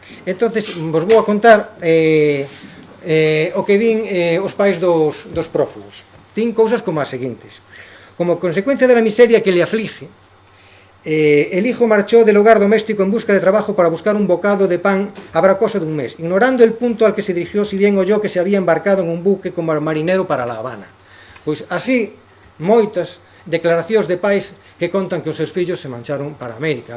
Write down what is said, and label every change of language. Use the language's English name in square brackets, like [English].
[Galician] Entonces, vos vou a contar o que din os pais dos prófugos. Din cousas como as seguintes: [Spanish] como consecuencia de la miseria que le aflige, el hijo marchó del hogar doméstico en busca de trabajo para buscar un bocado de pan habrá cosa de un mes, ignorando el punto al que se dirigió, si bien oyó que se había embarcado en un buque como marinero para La Habana. [Galician] Pois así, moitas declaracións de pais que contan que os seus fillos se marcharon para América.